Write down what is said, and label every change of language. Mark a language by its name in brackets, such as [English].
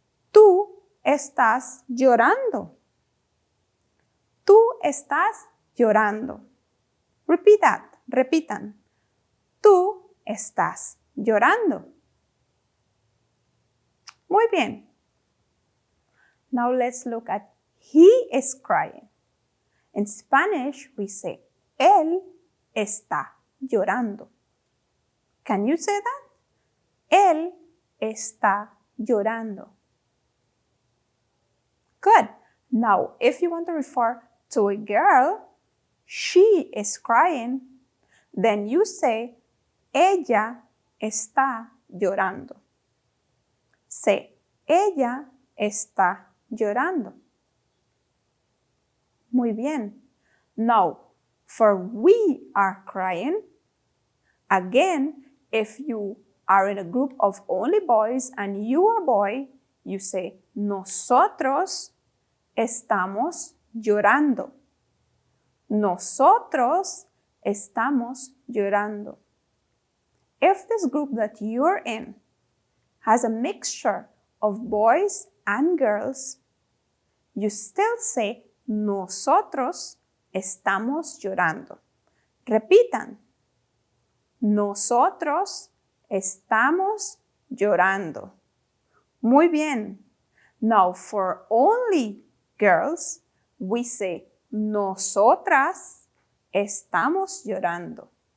[Spanish] Tú estás llorando. Tú estás llorando. [English] Repeat that. [Spanish] Repitan. Tú estás llorando. Muy bien. [English] Now let's look at he is crying. In Spanish, we say [Spanish] él está llorando. [English] Can you say that? [Spanish] Él está llorando. [English] Good. Now, if you want to refer to a girl, she is crying, then you say [Spanish] ella está llorando. [English] Say [Spanish] ella está llorando. Muy bien. [English] Now, for we are crying, again, if you are in a group of only boys and you are a boy, you say [Spanish] nosotros estamos llorando. Nosotros estamos llorando. [English] If this group that you're in has a mixture of boys and girls, you still say [Spanish] nosotros estamos llorando. Repitan. Nosotros estamos llorando. Muy bien. [English] Now, for only girls, we say [Spanish] nosotras estamos llorando.